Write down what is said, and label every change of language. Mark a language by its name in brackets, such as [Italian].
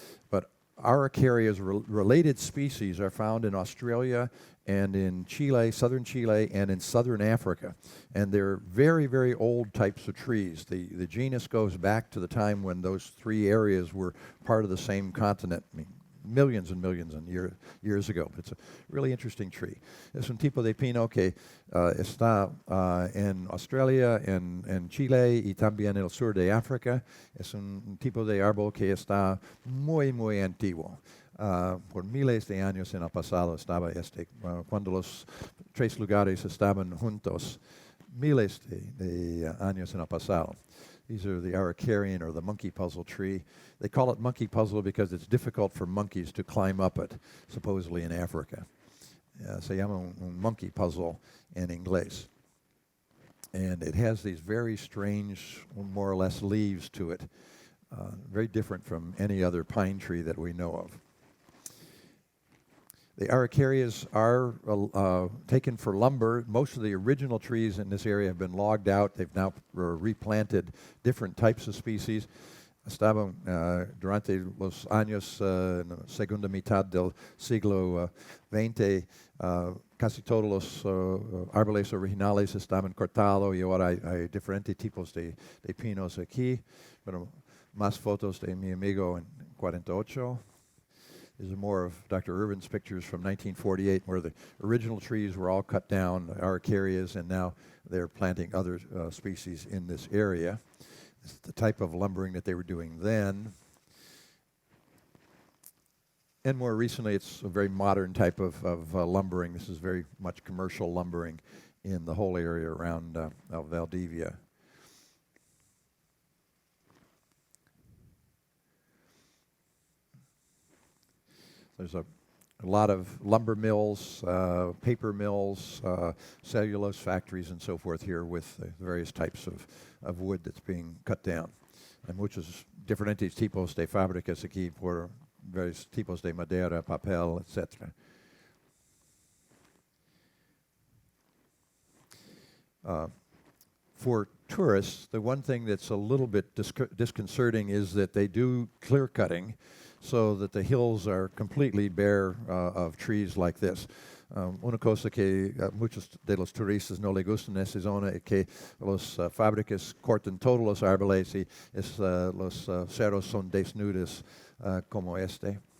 [English] But araucarias, related species, are found in Australia and in Chile, southern Chile, and in southern Africa. And they're very old types of trees. The genus goes back to the time when those three areas were part of the same continent. I mean, millions and millions of years ago. It's a really interesting tree. [Spanish] Es un tipo de pino que está en Australia, en Chile y también en el sur de África. Es un tipo de árbol que está muy antiguo. Por miles de años en el pasado estaba cuando los tres lugares estaban juntos, miles de años en el pasado. [English] These are the araucarian, or the monkey puzzle tree. They call it monkey puzzle because it's difficult for monkeys to climb up it, supposedly in Africa. [Spanish] Se llama un monkey puzzle in inglés. [English] And it has these very strange, more or less, leaves to it. Very different from any other pine tree that we know of. The araucarias are taken for lumber. Most of the original trees in this area have been logged out. They've now replanted different types of species. [Spanish] Estaban durante los años, en la segunda mitad del siglo XX, casi todos los árboles originales estaban cortados y ahora hay diferentes tipos de pinos aquí. Pero más fotos de mi amigo en 48. [English] These are more of Dr. Irvin's pictures from 1948, where the original trees were all cut down, araucarias, and now they're planting other species in this area. This is the type of lumbering that they were doing then. And more recently, it's a very modern type of lumbering. This is very much commercial lumbering in the whole area around Valdivia. There's a lot of lumber mills, paper mills, cellulose factories, and so forth here with the various types of wood that's being cut down. [Spanish] Hay muchos diferentes tipos de fábricas aquí por varios tipos de madera, papel, etc. [English] For tourists, the one thing that's a little bit disconcerting is that they do clear cutting, so that the hills are completely bare of trees like this. [Spanish] Una cosa que muchos de los turistas no les gustan en esta zona es que los fábricas cortan todos los árboles y los cerros son desnudos como este.